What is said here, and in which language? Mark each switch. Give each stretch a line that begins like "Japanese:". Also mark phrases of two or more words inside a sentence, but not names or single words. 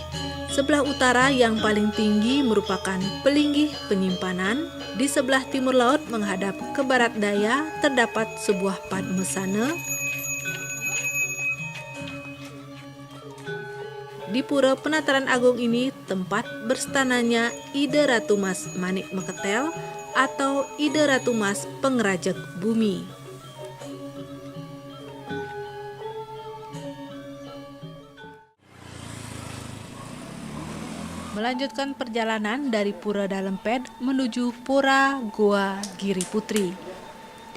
Indonesian: Sebelah utara yang paling tinggi merupakan pelinggih penyimpanan. Di sebelah timur laut menghadap ke barat daya terdapat sebuah padmasana. Di Pura Penataran Agung ini tempat berstananya Ida Ratu Mas Manik Meketel atau Ida Ratu Mas Pengerajak Bumi. Melanjutkan perjalanan dari Pura Dalemped menuju Pura Goa Giri Putri.